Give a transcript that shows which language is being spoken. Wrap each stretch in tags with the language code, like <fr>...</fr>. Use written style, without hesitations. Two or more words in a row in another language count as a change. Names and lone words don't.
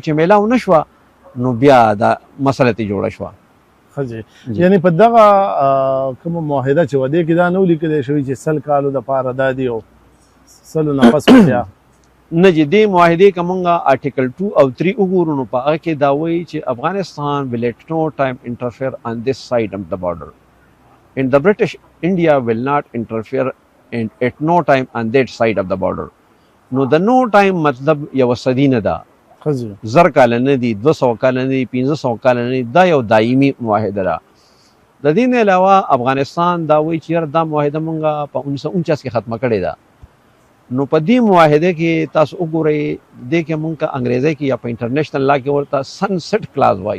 <ps>چې میلاو نه شوه نو بیا دا مسله ته جوړه شوه. یعنی په دغه کومه معاهده چې ودې کې دا نه ولیکل شوی چې 100 کالو دپاره دا دی او 100 نه پس بیا نه چې دې معاهدې که مونږ آرټیکل 2 او 3 وګورو نو په هغه کې دا وایي چې افغانستان</ps> <en>will at no time interfere on this side of the border and the British India will not interfere and at no time on that side of the border.</en> <ps>نو د</ps> <en>no time</en> <ps>مطلب یو صدی نه ده، زر کال نه دي، 200 کال نه دي، 500 کال نه دي. دا یو دایمي معاهده ده. د دې نه علاوه افغانستان دا وایي چې دا معاهده مونږ په 1949 کې ختمه کړې ده. نو په دې معاهده کې تاسو وګورئ دې کې مونږ انګریزي کې یا په</ps> <en>international law</en> <ps>کې ورته</ps> <en>sunset clause</en> <ps>وایو.</ps>